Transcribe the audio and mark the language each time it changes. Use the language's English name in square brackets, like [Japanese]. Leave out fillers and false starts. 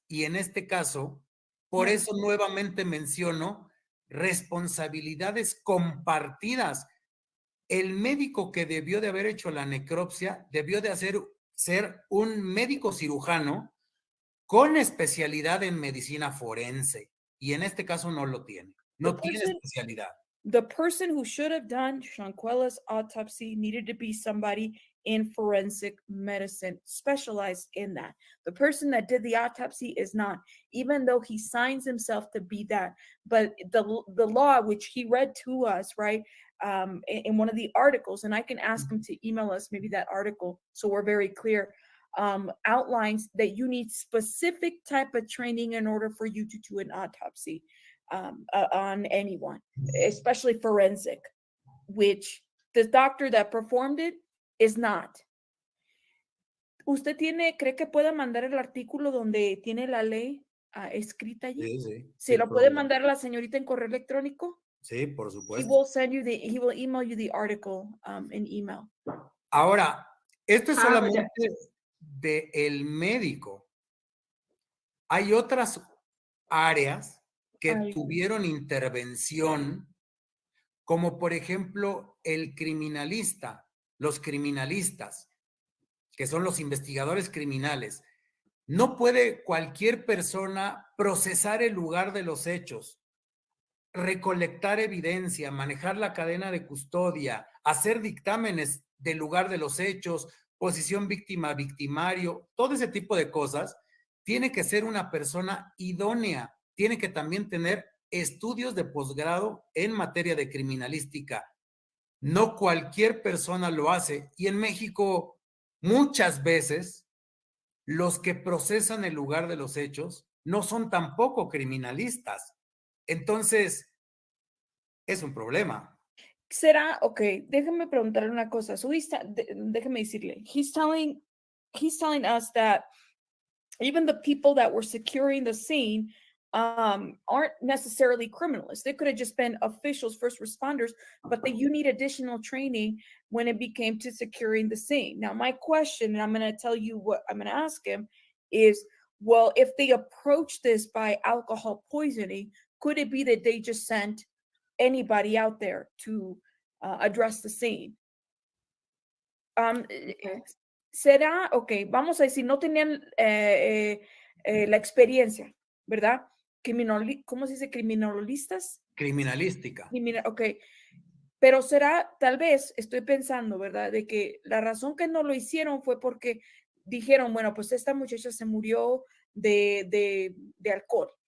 [Spanish] Y en este caso, por eso nuevamente menciono responsabilidades compartidas. El médico que debió de haber hecho la necropsia debió de ser un médico cirujano con especialidad en medicina forense. Y en este caso no lo tiene. No tiene especialidad. [English] The person who should have done Shanquella's autopsy needed to be somebody in forensic medicine, specialized in that. The person that did the autopsy is not, even though he signs himself to be that. But the law, which he read to us, right, in one of the articles, and I can ask him to email us maybe that article so we're very clear. outlines that you need specific type of training in order for you to do an autopsy on anyone, especially forensic, which the doctor that performed it is not. [Spanish] ¿Usted cree que pueda mandar el artículo donde tiene la ley escrita allí? Sí, sí. ¿Se lo puede mandar a la señorita en correo electrónico? Sí, por [English] He [Spanish] supuesto. [English] will email you the article in email. [Spanish] Ahora, esto es solamente del médico. Hay otras áreas que tuvieron intervención, como por ejemplo el criminalista, los criminalistas, que son los investigadores criminales. No puede cualquier persona procesar el lugar de los hechos, recolectar evidencia, manejar la cadena de custodia, hacer dictámenes del lugar de los hechos, posición víctima-victimario, todo ese tipo de cosas. Tiene que ser una persona idónea, tiene que también tener estudios de posgrado en materia de criminalística. No cualquier persona lo hace. Y en México, muchas veces, los que procesan el lugar de los hechos no son tampoco criminalistas. Entonces, es un problema. Será, ok, déjame preguntarle una cosa. [English] So [Spanish] déjame decirle, [English] he's telling us that even the people that were securing the scene aren't necessarily criminals. They could have just been officials, first responders, but that you need additional training when it became to securing the scene. Now, my question, and I'm going to tell you what I'm going to ask him, is, well, if they approach this by alcohol poisoning, could it be that they just sent anybody out there to address the scene? [Spanish] Será, ok, vamos a decir, no tenían la experiencia, ¿verdad? ¿Cómo se dice? ¿Criminalistas? Criminalística. Ok, pero será, tal vez, estoy pensando, ¿verdad? De que la razón que no lo hicieron fue porque dijeron, bueno, pues esta muchacha se murió de alcohol.